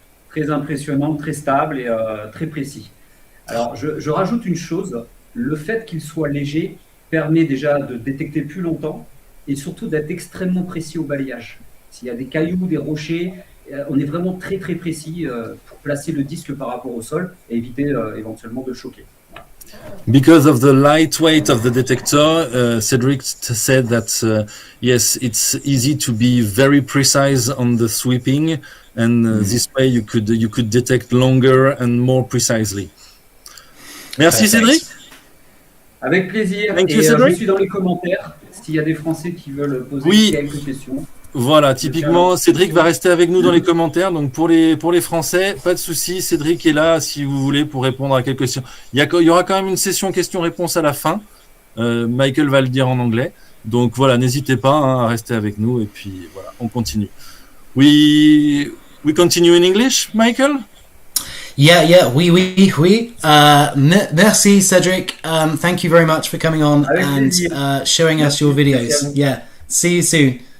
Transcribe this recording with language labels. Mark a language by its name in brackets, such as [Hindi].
[French] Très impressionnant, très stable et très précis. Alors je rajoute une chose, le fait qu'il soit léger permet déjà de détecter plus longtemps et surtout d'être extrêmement précis au balayage. S'il y a des cailloux, des rochers, on est vraiment très très précis pour placer le disque par rapport au sol et éviter éventuellement de choquer. Voilà. [English] Because of the lightweight of the detector, Cedric said that yes, it's easy to be very precise on the sweeping, and this way you could detect longer and more precisely. [French] Merci Cédric. Avec plaisir. [English] Thank you, [French] et Cédric. je suis dans les commentaires s'il y a des Français qui veulent poser quelques questions. Voilà, typiquement, Cédric va rester avec nous dans les commentaires. Donc pour les Français, pas de souci, Cédric est là si vous voulez pour répondre à quelques questions. Il y aura quand même une session questions-réponses à la fin. Michael va le dire en anglais. Donc voilà, n'hésitez pas à rester avec nous, et puis voilà, on continue. [English] We continue in English, Michael? [French] Yeah, oui. Merci, Cedric. [English] Thank you very much for coming on and showing us your videos. Yeah, see you soon.